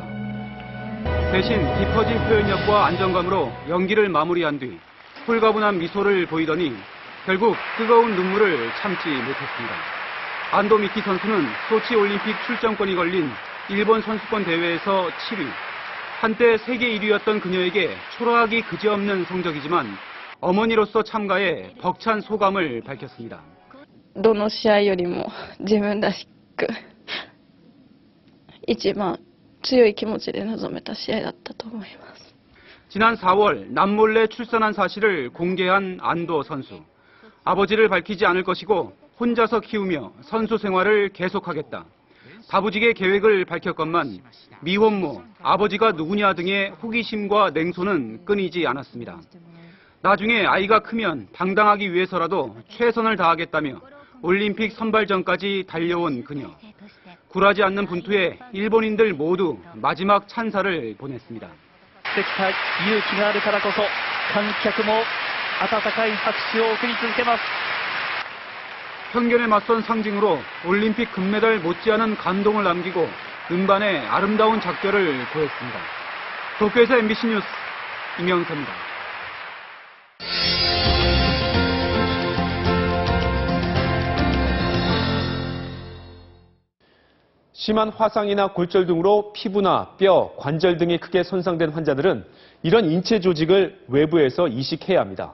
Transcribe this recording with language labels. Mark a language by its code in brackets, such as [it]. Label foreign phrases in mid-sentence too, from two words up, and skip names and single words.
[ko] 대신 깊어진 표현력과 안정감으로 연기를 마무리한 뒤 홀가분한 미소를 보이더니 결국 뜨거운 눈물을 참지 못했습니다. 안도 미키 선수는 소치 올림픽 출전권이 걸린 일본 선수권 대회에서 7위. 한때 세계 1위였던 그녀에게 초라하기 그지없는 성적이지만 어머니로서 참가해 벅찬 소감을 밝혔습니다. [ja] どの試合よりも自分らしく一番強い気持ちで臨めた試合だったと思います。 [ko] 지난 4월 남몰래 출산한 사실을 공개한 안도 선수. 아버지를 밝히지 않을 것이고 혼자서 키우며 선수 생활을 계속하겠다. 다부지게 계획을 밝혔건만 미혼모, 아버지가 누구냐 등의 호기심과 냉소는 끊이지 않았습니다. 나중에 아이가 크면 당당하기 위해서라도 최선을 다하겠다며 올림픽 선발전까지 달려온 그녀. 굴하지 않는 분투에 일본인들 모두 마지막 찬사를 보냈습니다. [ja] 勇気があるからこそ観客も温かい拍手を送り続けます。 [ko] 편견에 맞선 상징으로 올림픽 금메달 못지않은 감동을 남기고 음반에 아름다운 작별을 보였습니다. 도쿄에서 MBC 뉴스 임영서입니다. 심한 화상이나 골절 등으로 피부나 뼈, 관절 등이 크게 손상된 환자들은 이런 인체 조직을 외부에서 이식해야 합니다.